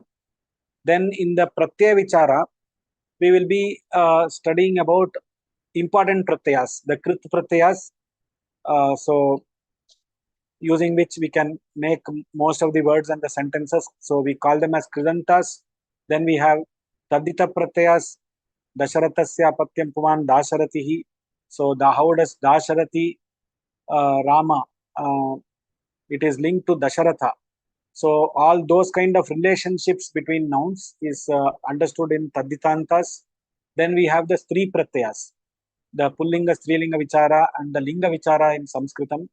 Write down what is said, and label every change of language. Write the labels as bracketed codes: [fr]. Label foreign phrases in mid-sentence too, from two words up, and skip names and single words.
[en] Then in the [sa] Pratyaya Vichara, [en] we will be studying about important pratyayas, the [sa] Krit pratyayas. [en] So using which we can make most of the words and the sentences. So we call them as kridantas. Then we have [sa] tadita pratyas, Dasharathasya apatyam puman Dasharatihi. [en] So how does Dasharati Rama, it is linked to Dasharatha. So all those kind of relationships between nouns is understood in Taditantas. Then we have the [sa] Stri Pratyas, [en] the [sa] Pullinga, Strilinga Vichara [en] and the [sa] Linga Vichara [en] in Sanskritam.